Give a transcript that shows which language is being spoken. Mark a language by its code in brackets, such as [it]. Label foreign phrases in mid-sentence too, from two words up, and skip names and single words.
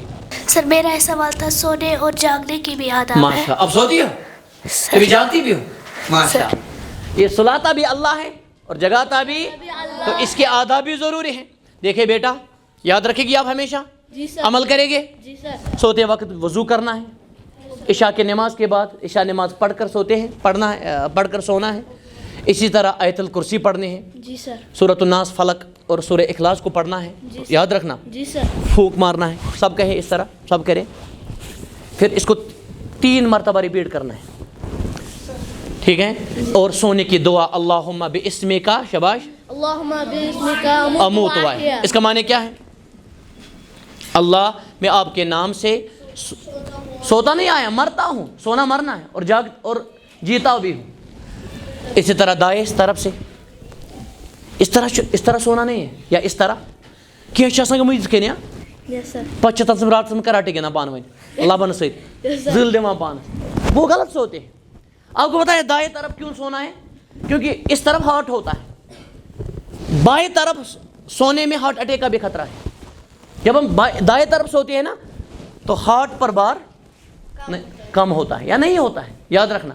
[ur] سر میرا ایسا سوال تھا، سونے اور جاگنے کی بھی آدب ہے? ماشا، اب سوتی ہو، کبھی جاگتی بھی ہو؟ ماشا، یہ سلاتا بھی اللہ ہے اور جگاتا بھی، تو اس کے آداب بھی ضروری ہے. دیکھیے بیٹا، یاد رکھے گی آپ ہمیشہ, جی سر. عمل کریں گے. جی سر. سوتے وقت وضو کرنا ہے, عشاء کی نماز کے بعد عشاء نماز پڑھ کر سوتے ہیں، پڑھ کر سونا ہے۔ اسی طرح آیت الکرسی پڑھنے ہیں، جی سر، سورۃ الناس، فلق اور سورہ اخلاص کو پڑھنا ہے، یاد رکھنا، جی سر، پھونک مارنا ہے، سب کہیں اس طرح، سب کریں۔ پھر اس کو 3 مرتبہ ریپیٹ کرنا ہے، ٹھیک ہے؟ [ar] اور سونے کی دعا اللہم باسمک، شاباش، اللہم باسمک اموت واحد، [ur] اس کا معنی کیا ہے؟ اللہ میں آپ کے نام سے سوتا نہیں آیا، مرتا ہوں، سونا مرنا ہے، اور جیتا بھی ہوں۔ اسی طرح دائیں اس طرف سے اس طرح سونا نہیں ہے، یا اس طرح کیا گمت کن [en] yes sir, [ks] پتہ تم رات کراٹے گندان پان ون لبن سل دان پانس، [ur] وہ غلط سوتے ہیں۔ آپ کو بتایا دائیں طرف کیوں سونا ہے؟ کیونکہ اس طرف ہارٹ ہوتا ہے، بائیں طرف سونے میں ہارٹ اٹیک کا بھی خطرہ ہے۔ جب ہم دائیں طرف سوتے ہیں نا تو ہارٹ پر بار کم ہوتا ہے یا نہیں ہوتا ہے، یاد رکھنا۔